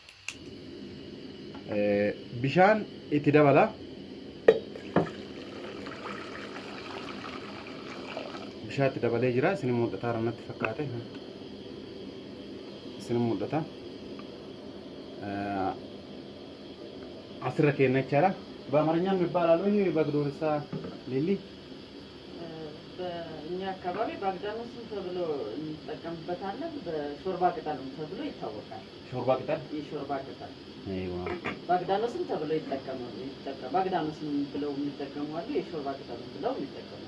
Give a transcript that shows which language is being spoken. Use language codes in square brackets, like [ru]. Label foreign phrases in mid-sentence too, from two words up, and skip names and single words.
[om] Bishaan itti dabala. Bishaan itti dabalee jira. Isin mul'ata natti fakkaate. Isin mul'ata. Asirra keenya jechaadha. [am] በአማርኛ የሚባላል ወይ በግዶርሳ ሊሊ? በእኛ አካባቢ ባግዳኖስም ተብሎ እንጠቀምበታለን። በሾርባ ቅጠልም ተብሎ ይታወቃል። ሾርባ ቅጠል? የሾርባ ቅጠል። አይዋ። ባግዳኖስም ተብሎ ይጠቀማሉ። ባግዳኖስም ብለው የሚጠቀሙ አሉ፣ የሾርባ ቅጠልም ብለው ይጠቀማሉ።